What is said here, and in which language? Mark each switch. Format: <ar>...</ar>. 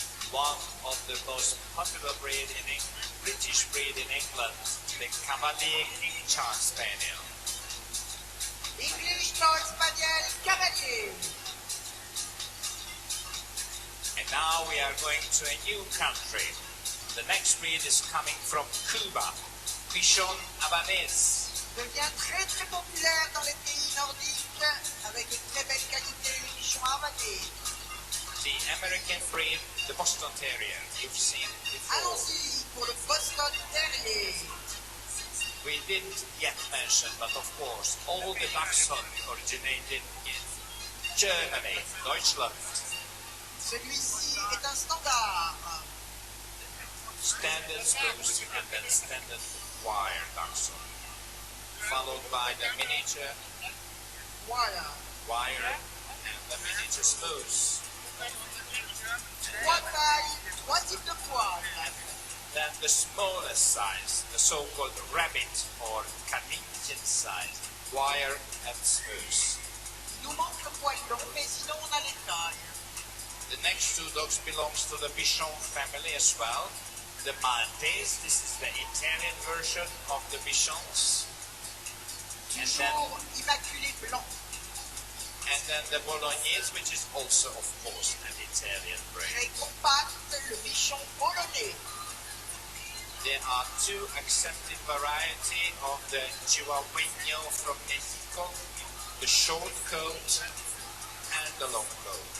<en>One of the most popular breed in British breed in England, the Cavalier King Charles Spaniel. English Toy Spaniel Cavalier. And now we are going to a new country. The next breed is coming from Cuba, Bichon Habanese.</en> <fr>Devient très très populaire dans les pays nordiques avec une très belle qualité, les bichons habanais.</fr> <en>The American breed, the Boston Terrier, you've seen before.</en> <fr>Allons-y pour le Boston Terrier.</fr> <en>We didn't yet mention, but of course, all the dachshund originated in Germany, Deutschland.</en> <fr>Celui-ci est un standard.</fr> <en>Standard spruce and then standard wire dachshund. Followed by the miniature wire and the miniature spruce.</en> <fr>Trois tailles, trois types de poils.</fr> <en>Then the smallest size, the so-called rabbit or Kaninchen size, wire and spruce.</en> <fr>Nous manque le poil long, mais sinon on a les tailles.</fr> <en>The next two dogs belongs to the Bichon family as well. The Maltese, this is the Italian version of the Bichons.</en> <fr>Toujours immaculé blanc.</fr> <en>And then the Bolognese, which is also, of course, an Italian breed.</en> <fr>Très compact, le bichon polonais.</fr> <en>There are two accepted varieties of the Chihuahueño from Mexico, the short coat and the long coat.</en>